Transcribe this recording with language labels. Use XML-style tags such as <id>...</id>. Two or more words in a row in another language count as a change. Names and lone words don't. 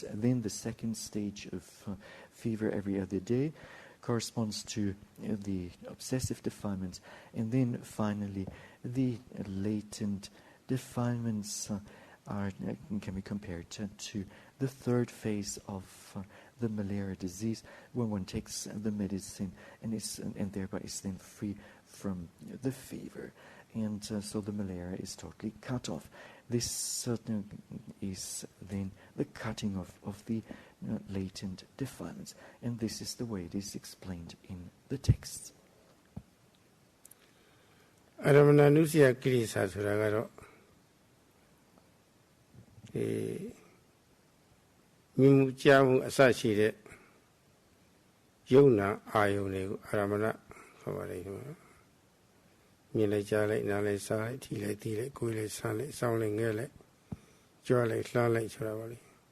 <en>Then the second stage of fever every other day corresponds to the obsessive defilements, and then finally the latent defilements can be compared to the third phase of the malaria disease, when one takes the medicine and thereby is then free from the fever, and so the malaria is totally cut off. This is then the cutting of the latent defilements, and this is the way it is explained in the texts.</en> <pi>Anapana nusya kilesa</pi> <my>ဆိုတာကတော့မြမှုကြားမှုအစရှိတဲ့ယုံနာအာယုန်တွေကိုအာရမဏခေါ်ပါလိမ့်မယ်မြင်လိုက်ကြားလိုက်နားလိုက်စားလိုက်ထိလိုက်သိလိုက်ကိုယ်လိုက်ဆန်းလိုက်စောင်းလိုက်ငဲလိုက်ကြွားလိုက်လှမ်းလိုက်ဆိုတာပါလိမ့်</my>